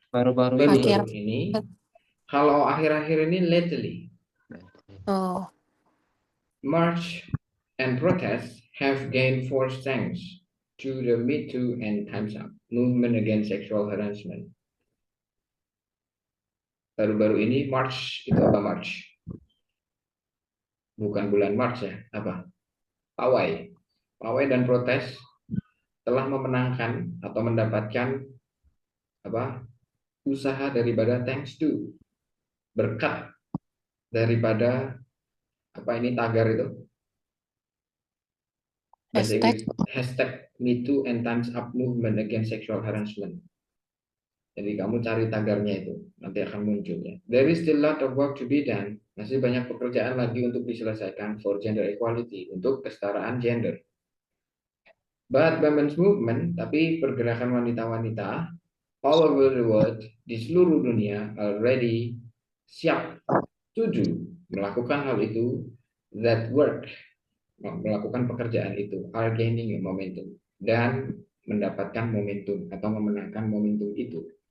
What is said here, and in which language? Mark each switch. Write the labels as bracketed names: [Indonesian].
[Indonesian] Baru-baru ini. Kalau akhir-akhir ini lately. [English] March and protests have gained force thanks to the Me Too and Time's Up movement against sexual harassment. [Indonesian] Baru-baru ini March itu apa March? Bukan bulan March ya, apa? Pawai dan protes telah memenangkan atau mendapatkan usaha daripada [English] thanks to, [Indonesian] berkat daripada apa ini tagar itu? Bahasa [English] Hashtag. [Indonesian] Inggris [English] #MeToo and Times Up Movement Against Sexual Harassment. [Indonesian] Jadi kamu cari tagarnya itu, nanti akan muncul ya. [English] There is still a lot of work to be done. [Indonesian] Masih banyak pekerjaan lagi untuk diselesaikan [English] for gender equality, [Indonesian] untuk kesetaraan gender. [English] But women's movement, [Indonesian] tapi pergerakan wanita-wanita [English] all over the world, [Indonesian] di seluruh dunia already siap, setuju melakukan hal itu, [English] that work, [Indonesian] melakukan pekerjaan itu, [English] are gaining a momentum, [Indonesian] dan mendapatkan momentum atau memenangkan momentum itu.